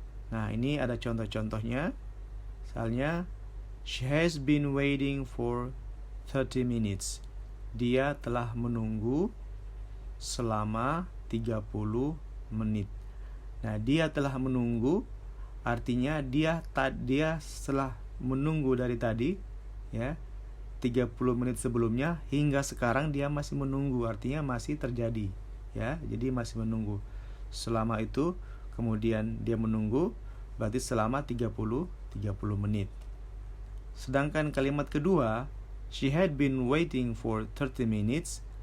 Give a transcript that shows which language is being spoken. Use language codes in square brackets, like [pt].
[id] Nah, ini ada contoh-contohnya. [en] Misalnya, she has been waiting for 30 minutes. [id] Dia telah menunggu selama 30 menit. Nah, dia telah menunggu artinya dia setelah menunggu dari tadi, ya, 30 menit sebelumnya hingga sekarang dia masih menunggu, artinya masih terjadi, ya. Jadi masih menunggu. Selama itu kemudian dia menunggu, berarti selama 30 menit. Sedangkan kalimat kedua, [en] she had been waiting for 30 minutes.